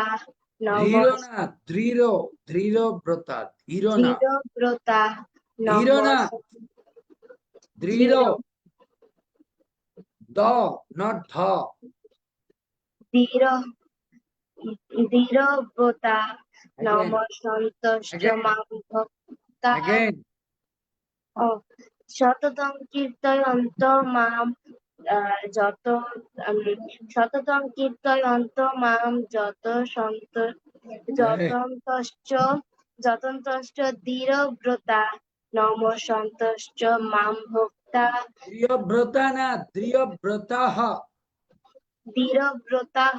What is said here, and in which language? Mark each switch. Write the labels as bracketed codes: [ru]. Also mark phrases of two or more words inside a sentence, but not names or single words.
[bn] ধীর না, দৃঢ়, দৃঢ়ব্রতা, ধীর না, [sa] ধীরব্রতা [bn] ধীর না, দৃঢ়, দ, not ধ, [sa] ধীরব্রতা [en] again, [sa] নমঃসন্তশ্চ [en] again, [sa] মাম ভক্তা [en] again, [sa] সততম কীর্তয়ন্ত মাম সততম কীর্তয়ন্ত মাম যতন্তশ্চ ধীরব্রতা নমঃসন্তশ্চ মাম ভক্তা [bn] দৃঢ়ব্রতা না, দৃঢ়ব্রতাঃ, [sa] ধীরব্রতাঃ